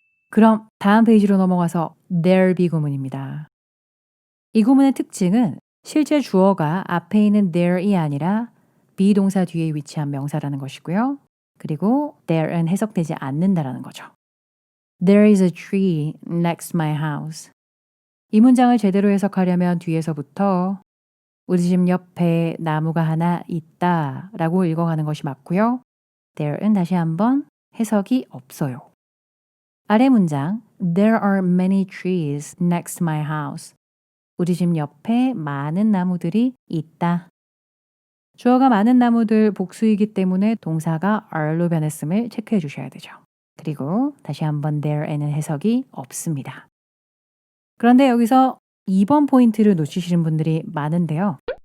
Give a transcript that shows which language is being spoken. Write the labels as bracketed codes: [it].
[ko] 그럼 다음 페이지로 넘어가서 there'll be 구문입니다. 이 구문의 특징은 실제 주어가 앞에 있는 there이 아니라 비동사 뒤에 위치한 명사라는 것이고요. 그리고 there은 해석되지 않는다라는 거죠. [en] There is a tree next my house. [ko] 이 문장을 제대로 해석하려면 뒤에서부터 우리 집 옆에 나무가 하나 있다 라고 읽어가는 것이 맞고요. there은 다시 한번 해석이 없어요. 아래 문장 [en] There are many trees next my house. [ko] 우리 집 옆에 많은 나무들이 있다. 주어가 많은 나무들 복수이기 때문에 동사가 are로 변했음을 체크해 주셔야 되죠. 그리고 다시 한번 there에는 해석이 없습니다. 그런데 여기서 2번 포인트를 놓치시는 분들이 많은데요.